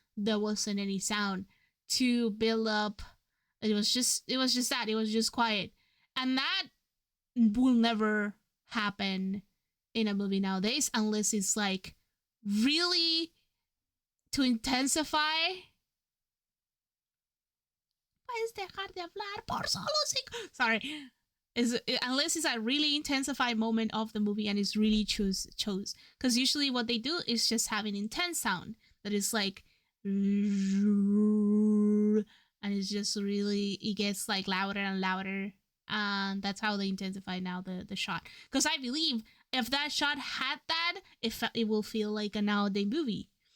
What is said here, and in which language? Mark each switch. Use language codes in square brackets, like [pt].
[en] There wasn't any sound to build up. It was just that. It was just quiet. And that will never happen in a movie nowadays unless it's like really to intensify. [es] Puedes dejar de hablar por solo 5. [en] Sorry. Unless it's a really intensified moment of the movie and it's really chose because usually what they do is just have an intense sound that is like and it's just really it gets like louder and louder, and that's how they intensify now the shot, because I believe if that shot had that it will feel like a nowadays movie.